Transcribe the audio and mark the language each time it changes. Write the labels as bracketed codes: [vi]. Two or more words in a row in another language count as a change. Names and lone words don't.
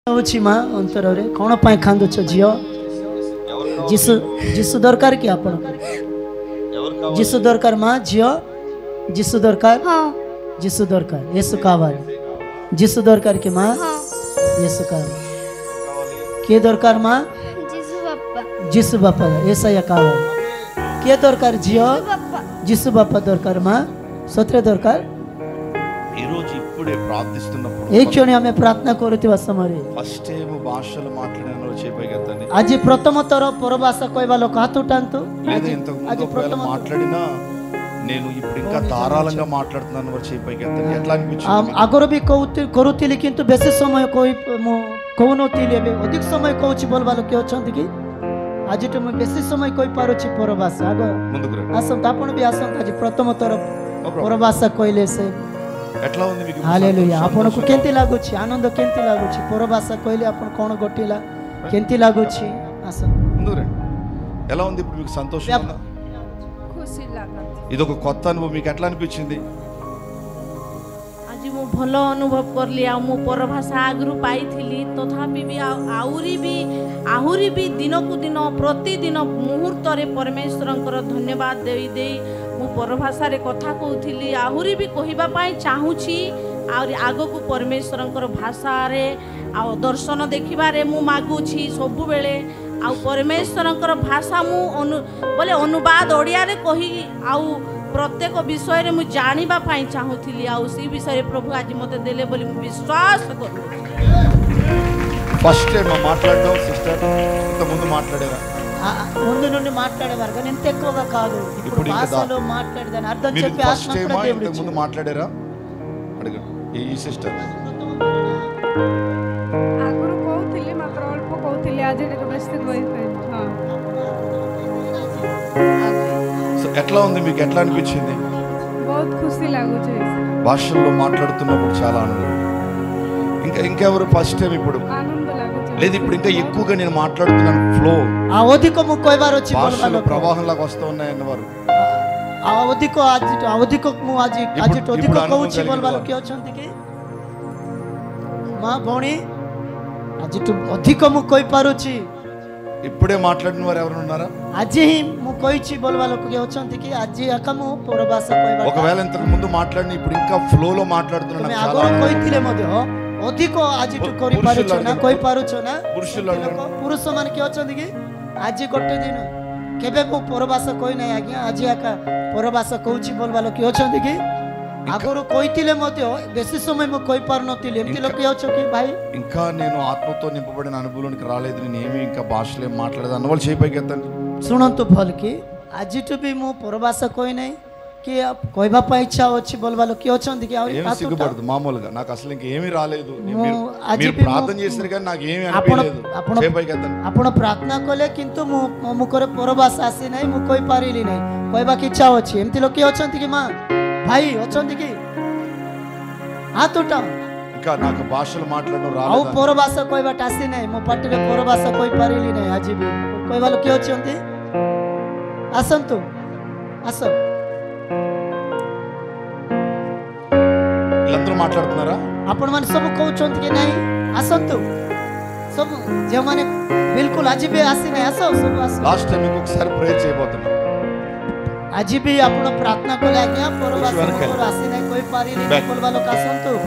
[or] ଲାଗୁଛି ମା ଅନ୍ତରରେ କ'ଣ ପାଇଁ କାନ୍ଦୁଛ ଝିଅ? ଯୀଶୁ ଯୀଶୁ ଦରକାର କି ଆପଣ? ଯୀଶୁ ଦରକାର ମା ଝିଅ? ଯୀଶୁ ଦରକାର? ଯୀଶୁ ଦରକାର। [te] యేసు కావాలి। [or] ଯୀଶୁ ଦରକାର କି ମା? [te] యేసు కావాలి। [or] କିଏ ଦରକାର ମା? ଯୀଶୁ ବାପା। [te] యేసయ్య కావాలి। [or] କିଏ ଦରକାର ଝିଅ? ଯୀଶୁ ବାପା ଦରକାର ମା। ସତରେ ଦରକାର। [te] ఈ రోజు ఇప్పుడే ప్రార్థిస్తున్నప్పుడు [or] এই క్షణে ଆମେ ପ୍ରାର୍ଥନା କରୁଥିବା ସମୟରେ [en] first time [te] భాషలు మాట్లాడిన చేయబోయేదండి [or] ଆଜି ପ୍ରଥମ ଥର ପରଭାଷା କହିବା ଲୋକ ହାତ ଉଠାନ୍ତୁ। [te] లేదా ఇంతకు ముందు ఒకవేళ మాట్లాడినా నేను ఇప్పుడు ఇంకా ధారాళంగా మాట్లాడుతున్నాను వారు చేయబోయేదండి ఎట్లా అనిపించింది? [or] ଆଗରୁ ବି କରୁଥିଲି କିନ୍ତୁ ବେଶୀ ସମୟ ମୁଁ କହୁନଥିଲି ଏବେ ଅଧିକ ସମୟ କହୁଛି ବୋଲବା ଲୋକ ଅଛନ୍ତି କି? ଆଜିଠୁ ମୁଁ ବେଶୀ ସମୟ କହିପାରୁଛି ପରଭାଷା। ଆଗ ଆସନ୍ତୁ ଆପଣ ବି ଆସନ୍ତୁ। ଆଜି ପ୍ରଥମ ଥର ପରଭାଷା କହିଲେ ସେ [te] ఎట్లా ఉంది మీకు? [or] ହାଲେଲୁୟା। ଆପଣଙ୍କୁ କେମିତି ଲାଗୁଛି? ଆନନ୍ଦ କେମିତି ଲାଗୁଛି? ପରଭାଷା କହିଲେ ଆପଣ କ'ଣ ଘଟିଲା କେମିତି ଲାଗୁଛି? ଆସନ୍ତୁ [te] ముందుకు రండి। ఎలా ఉంది ఇప్పుడు మీకు? సంతోషం ఉందా? [or] ଖୁସି ଲାଗୁଛି। [te] ఇది ఒక కొత్త అనుభవం మీకు ఎట్లా అనిపించింది? [or] ଆଜି ମୁଁ ଭଲ ଅନୁଭବ କଲି। ଆଉ ମୁଁ ପରଭାଷା ଆଗରୁ ପାଇଥିଲି ତଥାପି ବି ଆହୁରି ବି ଦିନକୁ ଦିନ ପ୍ରତିଦିନ ମୁହୂର୍ତ୍ତରେ ପରମେଶ୍ୱରଙ୍କର ଧନ୍ୟବାଦ ଦେଇ ଦେଇ ମୁଁ ପରଭାଷାରେ କଥା କହୁଥିଲି। ଆହୁରି ବି କହିବା ପାଇଁ ଚାହୁଁଛି। ଆହୁରି ଆଗକୁ ପରମେଶ୍ୱରଙ୍କର ଭାଷାରେ ଆଉ ଦର୍ଶନ ଦେଖିବାରେ ମୁଁ ମାଗୁଛି ସବୁବେଳେ। ଆଉ ପରମେଶ୍ୱରଙ୍କର ଭାଷା ମୁଁ ବୋଲେ ଅନୁବାଦ ଓଡ଼ିଆରେ କହି ଆଉ ପ୍ରତ୍ୟେକ ବିଷୟରେ ମୁଁ ଜାଣିବା ପାଇଁ ଚାହୁଁଥିଲି। ଆଉ ସେ ବିଷୟରେ ପ୍ରଭୁ ଆଜି ମୋତେ ଦେଲେ ବୋଲି ମୁଁ ବିଶ୍ୱାସ କରୁଛି। [en] first time [te] మాట్లాడడం సిస్టర్ ఇంత ముందు మాట్లాడారా? ముందు నుండి మాట్లాడేవారు కానీ ఎంత ఎక్కువగా కాదు। ఇప్పుడు భాషలో మాట్లాడదాని అర్థం చెప్పి [en] first time [te] ఇంత ముందు మాట్లాడారా? అడగండి ఈ సిస్టర్। [or] ଆଗରୁ କହୁଥିଲି ମାତ୍ର ଅଳ୍ପ କହୁଥିଲି। ଆଜି ଟିକେ ବେଶୀ କହିଥିଲି। [te] ఎట్లా ఉంది మీకు? ఎట్లా అనిపించింది? [or] ବହୁତ ଖୁସି ଲାଗୁଛି। [te] భాషల్లో మాట్లాడుతున్నప్పుడు చాలా ఆనందం। ఇంకెవరు [en] first time? [te] ఇప్పుడు [or] ఆనంద ଲାଗୁଛି। [te] లేదు ఇప్పుడు ఇంకా ఎక్కువగా నేను మాట్లాడుతున్నాను ఫ్లో [or] ଅଧିକ ମୁଁ କହିବାର ଅଛି। [te] భాషలు ప్రవాహంలాగా వస్తూ ఉన్నాయన్న వారు [or] ଅଧିକ ମୁଁ ଆଜି ଅଧିକ କହୁଛି ବୋଲବା ଲୋକ ଅଛନ୍ତି କି ମା ଭଉଣୀ? ଆଜିଠୁ ଅଧିକ ମୁଁ କହିପାରୁଛି। [te] ఇప్పుడే మాట్లాడిన వారు ఎవరు ఉన్నారా? [or] ଆଜି ହିଁ ମୁଁ କହିଛି ବୋଲବା ଲୋକ ଅଛନ୍ତି କି ଆଜି ଆକା ମୁଁ ପରଭାଷା କହିବା। [te] ఒకవేళ ఇంతకు ముందు మాట్లాడిన ఇప్పుడు ఇంకా ఫ్లో లో మాట్లాడుతున్నాను। [or] ଆଗରୁ କହିଥିଲେ ମଧ୍ୟ ଅଧିକ ଆଜିଠୁ କରିପାରୁଛ ନା କହିପାରୁଛ ନା? ପୁରୁଷ ମାନେ କିଏ ଅଛନ୍ତି କି? ଆଜି ଗୋଟେ ଦିନ କେବେ ମୁଁ ପରଭାଷା କହିନାହିଁ ଆଜ୍ଞା। ଆଜି ଆକା ପରଭାଷା କହୁଛି ବୋଲବା ଲୋକ ଅଛନ୍ତି କି? ଆଗରୁ କହିଥିଲେ ମଧ୍ୟ ବେଶୀ ସମୟ ମୁଁ କହିପାରୁନଥିଲି। ଏମିତି ଲୋକ ଅଛ କି ଭାଇ? [te] ఇంకా నేను ఆత్మతో నింపబడిన అనుభవంలోకి రాలేదు, నేను ఏమి ఇంకా భాషలో మాట్లాడదు అన్న వాళ్ళు చేయిపైకి ఎత్తండి। [or] ଶୁଣନ୍ତୁ ଭଲ କି ଆଜିଠୁ ବି ମୁଁ ପରଭାଷା କହିନାହିଁ କି କହିବା ପାଇଁ ଇଚ୍ଛା ଅଛି ବୋଲବା ଲୋକ ଅଛନ୍ତି କି? [te] సిగ్గుపడదు మామూలుగా నాకు అసలు ఇంకేమీ రాలేదు। మీరు ప్రార్థన చేశారు కానీ నాకు ఏమీ అనిపించలేదు। చేయిపైకి ఎత్తండి। [or] ଆପଣ ପ୍ରାର୍ଥନା କଲେ କିନ୍ତୁ ମୋ ମୁଖରେ ପରଭାଷା ଆସି ନାହିଁ, ମୁଁ କହିପାରିଲି ନାହିଁ। କହିବାକୁ ଇଚ୍ଛା ଅଛି। ଏମିତି ଲୋକ ଅଛନ୍ତି କି ମା ଭାଇ ଅଛନ୍ତି କି? ହାତ ଉଠାଅ। [te] ఇంకా నాకు భాషలు మాట్లాడడం [or] ଆଉ [te] రాలేదు। [or] ପରଭାଷା କହିବାଟା ଆସି ନାହିଁ। ମୋ ପାଟିରେ ପରଭାଷା କହିପାରିଲି ନାହିଁ। ଆଜି ବି କହିବା ଲୋକ ଅଛନ୍ତି? ଆସନ୍ତୁ ଆସ। [te] వీళ్ళందరూ మాట్లాడుతున్నారా? [or] ଆପଣମାନେ ସବୁ କହୁଛନ୍ତି କି ନାହିଁ? ଆସନ୍ତୁ ସବୁ ଯେଉଁମାନେ ବିଲକୁଲ ଆଜି ବି ଆସିନାହିଁ ଆସ ସବୁ ଆସ। [en] last time [te] ఇంకొకసారి ప్రేయర్ చేయబోతున్నా। [or] ଆଜି ବି ଆପଣ ପ୍ରାର୍ଥନା କଲେ ଆଜ୍ଞା ପରଭାଷା ଆସିନାହିଁ କହିପାରିଲି ବୋଲବା ଲୋକ ଆସନ୍ତୁ।